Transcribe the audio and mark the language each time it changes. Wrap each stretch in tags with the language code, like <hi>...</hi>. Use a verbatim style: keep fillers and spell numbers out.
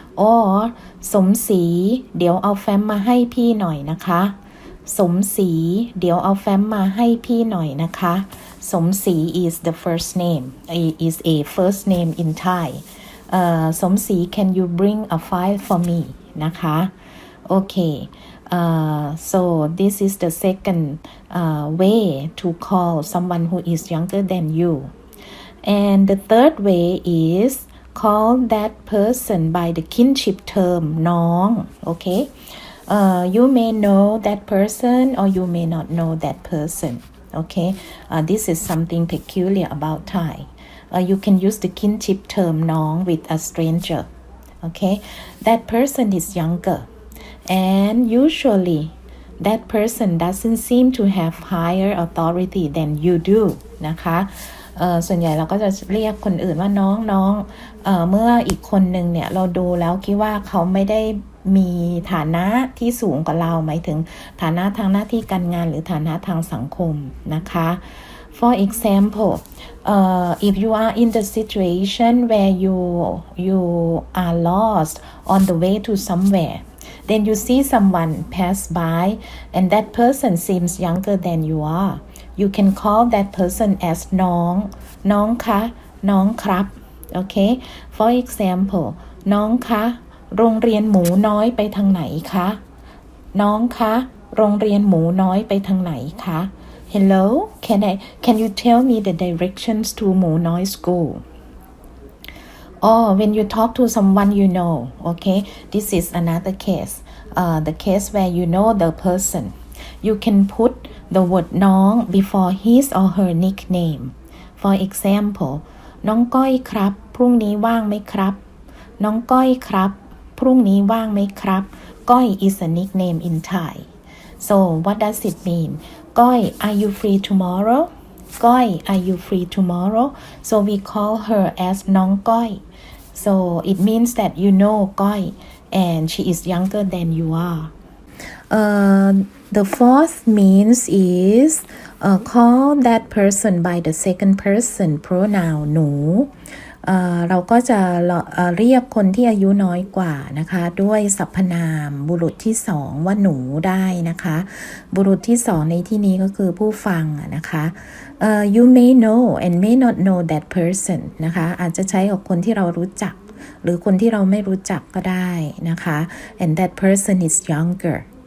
<en>or</en> <th>สมศรีเดี๋ยวเอาแฟ้มมาให้พี่หน่อยนะคะสมศรีเดี๋ยวเอาแฟ้มมาให้พี่หน่อยนะคะ</th> <en>สมศรี is the first name is a first name in Thai เอ่อสมศรี can you bring a file for me นะคะโอเคUh, so this is the second uh, way to call someone who is younger than you. And the third way is call that person by the kinship term, น้อง okay? Uh, you may know that person or you may not know that person, okay? Uh, this is something peculiar about Thai. Uh, you can use the kinship term, น้อง with a stranger, okay? That person is younger. And usually, that person doesn't seem to have higher authority than you do</en> <th>นะคะเอ่อส่วนใหญ่เราก็จะเรียกคนอื่นว่าน้องน้องเอ่อเมื่ออีกคนนึงเนี่ยเราดูแล้วคิดว่าเขาไม่ได้มีฐานะที่สูงกว่าเราหมายถึงฐานะทางหน้าที่การงานหรือฐานะทางสังคมนะคะ</th> <en>For example, uh, if you are in the situation where you you are lost on the way to somewhere. Then you see someone pass by and that person seems younger than you are. You can call that person as น้องน้องคะน้องครับ okay for example</en> <th>น้องคะโรงเรียนหมูน้อยไปทางไหนคะน้องคะโรงเรียนหมูน้อยไปทางไหนคะ</th> <en>Hello can I can you tell me the directions to หมูน้อย school Or when you talk to someone you know, okay, this is another case, uh, the case where you know the person. You can put the word น้อง before his or her nickname.</en> <th>For example, น้องก้อยครับพรุ่งนี้ว่างไหมครับน้องก้อยครับพรุ่งนี้ว่างไหมครับก้อย</th> <en>is a nickname in Thai. So what does it mean? ก้อย are you free tomorrow? ก้อย are you free tomorrow? So we call her as น้องก้อยSo it means that you know Koi and she is younger than you are. Uh, the fourth means is uh, call that person by the second person pronoun หนู uh,</en> <th>เราก็จะเรียกคนที่อายุน้อยกว่านะคะด้วยสรรพนามบุรุษที่สองว่าหนูได้นะคะบุรุษที่สองในที่นี้ก็คือผู้ฟังนะคะ</th> <en>uh, you may know and may not know that person นะคะ</en> <th>อาจจะใช้กับคนที่เรารู้จักหรือคนที่เราไม่รู้จักก็ได้นะคะ</th> <en>and that person is younger</en>